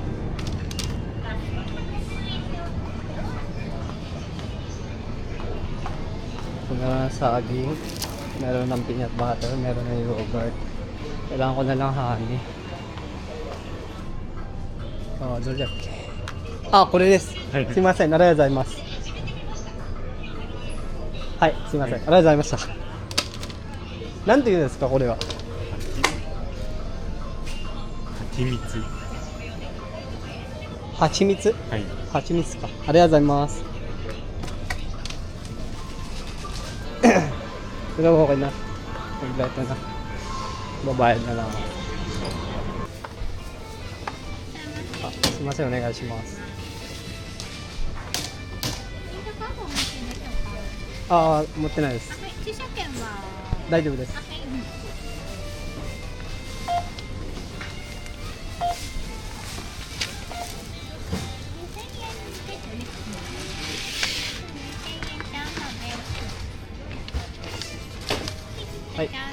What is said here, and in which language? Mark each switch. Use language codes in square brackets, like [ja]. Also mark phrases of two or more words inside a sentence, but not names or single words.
[tl] Ito na saging. Meron ng [en] peanut butter, [tl] meron ng yogurt. Kailangan ko na lang honey. Oh, dorayake. [ja] Ah, これです。すいません、ありがとうございます。はい、すいません、ありがとうございました。なんて言うんですか、これは。蜂蜜。蜂蜜？はい。蜂蜜か。ありがとうございます。 [tl] Pero okay na. Kompleto na. Babayad na lang ako. Ah, sumasay, [ja] お願いします。ああ、持ってないです。駐車券は大丈夫です。はい。